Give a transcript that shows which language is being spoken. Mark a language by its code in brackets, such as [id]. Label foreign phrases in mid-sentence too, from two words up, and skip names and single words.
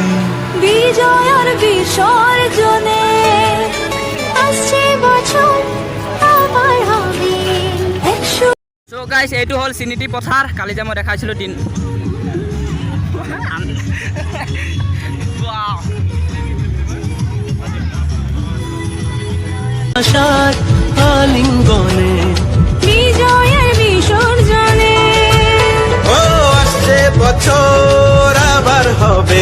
[bn] বিজয়ের বিসর্জনে আসছে বছর আবার হবে 100। [as] চ' গাইছ এইটো হ'ল চিনিটি পথাৰ। কালি যে মই দেখাইছিলোঁ দিন [bn] আশার আলিঙ্গনে বিজয়ের বিসর্জনে ও আসছে বছর আবার হবে